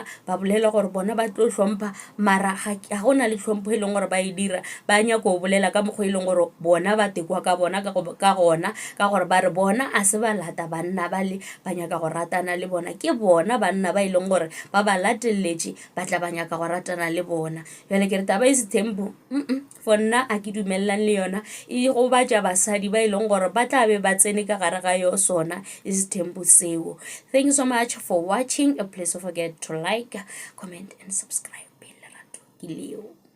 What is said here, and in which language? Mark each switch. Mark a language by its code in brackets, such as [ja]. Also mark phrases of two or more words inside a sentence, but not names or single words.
[nso] ba bolela gore bona ba tlo hlompha mara ga gona le hlompho e leng gore ba e dira ba nyaka go bolela ka mokgwa e leng gore bona ba tekwa ka bona ka gona ka gore ba re bona a se ba lata banna ba le ba nyaka go ratana le bona ke bona banna ba e leng gore ba ba lateletše ba tla ba nyaka go ratana le bona jale ke re taba e Sethembu for nna a ke dumellang le yona e go batša basadi ba e leng gore ba tla be ba tsene ka gare ga yo sona e Sethembu seo. [en] Thank you so much for watching. Please don't forget to like, comment and subscribe. [nso] Ke leo.